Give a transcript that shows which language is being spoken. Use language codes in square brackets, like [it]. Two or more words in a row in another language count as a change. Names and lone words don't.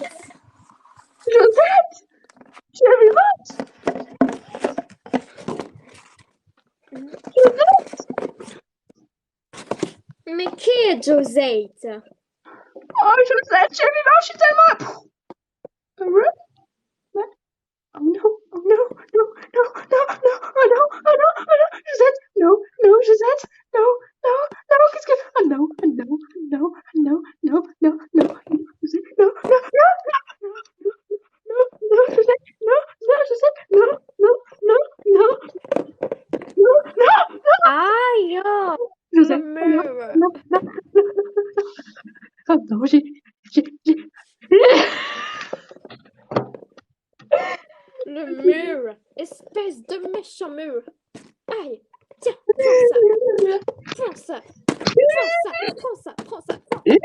[fr] Josette, tu es vivante. Mais qui est Josette? Oh, Josette, tu es vivante, je suis tellement... Heureux? [en] Oh no, oh no, no, no, no, no, oh no, oh no, oh no, Josette, no, no, Josette, no, no, no, [fr] qu'est-ce que... [en] Oh no, oh no, oh no, oh no, no, no, no, no, Josette, no, no, no, no, no, no, no, Josette, no, no, Josette, no, no, no, no, no, no, no, [fr] Aïe! Oh, le Josette, [en] oh no, [fr] mur. [en] no, no, no, no, no, [fr] oh non, j'ai... Le mur. Espèce de méchant mur. Aïe! Tiens, prends ça. Prends ça. Prends ça. Prends ça. Prends ça. Prends.